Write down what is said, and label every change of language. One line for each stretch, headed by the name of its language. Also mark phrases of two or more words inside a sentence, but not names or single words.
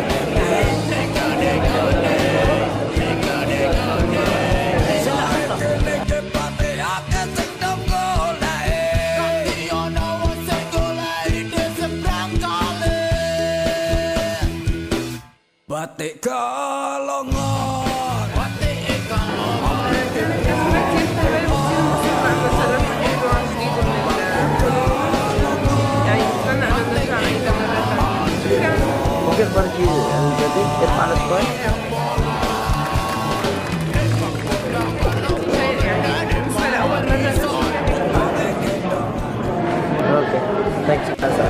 Javanese: Saiki niki pate akeh sing ndang golek, kanthi ono sing golek
Indonesian: di seberang kali.
Javanese: Batik Kalongan, batik Kalongan.
Arabic: ممكن برجي الجديد يرفع له شوي.
English: okay thanks حسن.